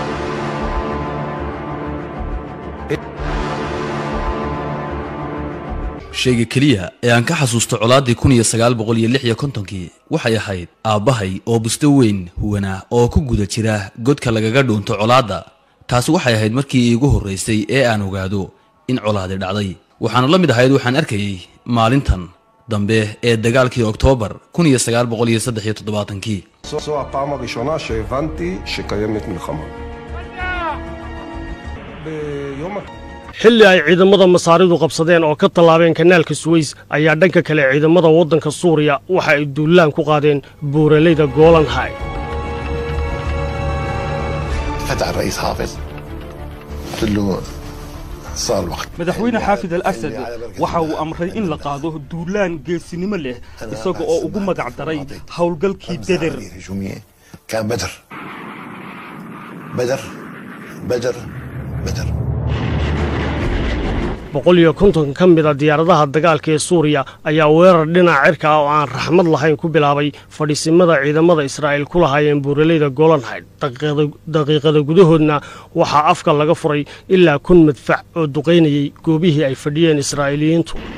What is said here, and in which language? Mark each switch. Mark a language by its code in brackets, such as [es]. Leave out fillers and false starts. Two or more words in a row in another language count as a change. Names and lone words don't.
[so] shayga kaliya ee aan ka xasuusto colaadii 1956 waxay ahayd aabahay oo busto weyn huwana oo ku guda jira godka lagaga dhuunto colaada taas waxay ahayd markii iigu horeysay ee aan ogaado in colaadi dhacday waxaan la mid ahayd waxaan arkayay maalintan dambe ee dagaalkii Oktoobar 1973 [he] זו הפעם הראשונה שהבנתי שקיימת מלחמה. [so] xilli ay ciidamada Masaaridu qabsadeen oo ka tallaabeen kanaalka Suez ayaa dhanka kale ciidamada waddanka Suuriya waxa ay duulaan ku qaadeen buuraleyda Golan High. [ar] فتح الرئيس حافظ قلت له صار الوقت [so] مدحوينه حافظ الأسد waxa uu amray in la qaado duulaan geesinimo leh isaga oo ugu magac daray hawlgalkii Badr [ar] كان بدر [so] 150 ka mid ah diyaaradaha dagaalka ee Suuriya ayaa weerar dhinaca cirka ah oo aan raxmad lahayn ku bilaabay fadhiisimada ciidamada Israa'iil ku lahaayeen buuraleyda Golan High daqiiqada gudahoodna waxaa afka laga furay ilaa 1 madfac oo duqeynayay goobihii ay fadhiyeen Israa'iiliyiintu